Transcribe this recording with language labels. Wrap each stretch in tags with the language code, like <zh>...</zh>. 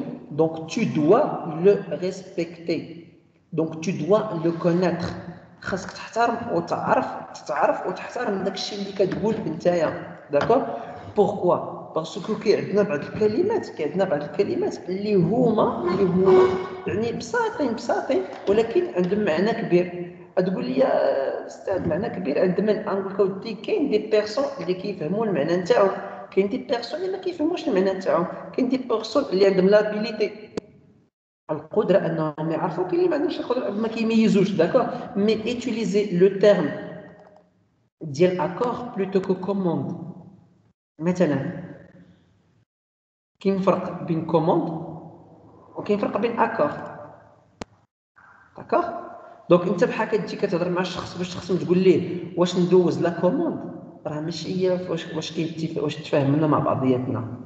<fr>Donc tu dois le respecter. Donc tu dois le connaître.</fr> <ar>خاصك تحترم وتعرف وتحترم داك الشيء اللي كتقول نتايا.</ar> <fr>D'accord? Pourquoi? Parce que</fr> <ar>كاين بعض الكلمات اللي هما يعني بساطين ولكن عندهم معنى كبير. تقول لي يا استاذ معنى كبير عند من؟ نقول لك ودي كاين دي بيرسون اللي كيفهموا المعنى نتاعو، كاين دي بيرسون اللي ما كيفهموش المعنى نتاعو، كاين دي بيرسون اللي عندهم لابيليتي القدره انهم يعرفوا، كاين اللي ما عندهمش القدره ما كيميزوش.</ar> <fr>داكور مي utiliser le terme ديال accord plutôt que commande.</fr> <ar>مثلا كاين فرق بين commande وكاين فرق بين accord. داكور دونك انت بحال كتجي كتهضر مع الشخص باش الشخص تقول ليه واش ندوز لا كوموند، راه ماشي هي واش كاين واش تفاهمنا مع بعضياتنا.</ar>